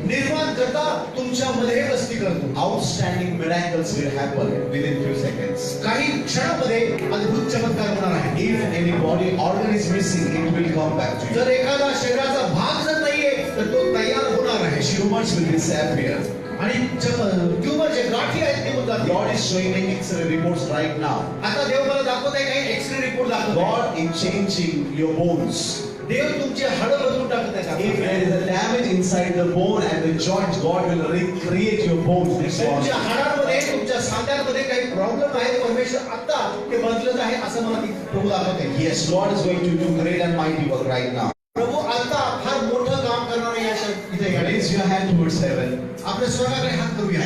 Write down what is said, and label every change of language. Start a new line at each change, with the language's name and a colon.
Marathi: निर्माण करता तुमच्या मध्ये वस्ती करतो.
English: Outstanding miracles will happen within few seconds.
Marathi: काही क्षणामध्ये अद्भुत चमत्कार होणार आहे.
English: If any body organ is missing, it will come back to you.
Marathi: जर एखादा शरीराचा भाग जर नाहीये तर तो तयार होणार आहे.
English: Tumors will disappear.
Marathi: आणि ट्यूमर जे गाठी आहेत ते होऊन जातील.
English: God is showing me X-ray reports right now.
Marathi: आता देव मला दाखवत आहे काही एक्सरे रिपोर्ट दाखवत आहे.
English: God is changing your bones.
Marathi: देव तुमचे हाडं बदलून टाकत आहे.
English: If there is a damage inside the bone and the joints, God will recreate your bones this
Marathi: तुमच्या
English: morning.
Marathi: हाडांमध्ये तुमच्या सांध्यांमध्ये काही प्रॉब्लेम आहे परमेश्वर आता ते बदलत आहे असं मला प्रभू दाखवत आहे.
English: Yes, God is going to do great and mighty work right now.
Marathi: प्रभू आता फार मोठं काम करणार आहे या इथे.
English: Raise your hand towards heaven
Marathi: आपल्या स्वर्गाकडे हात करूया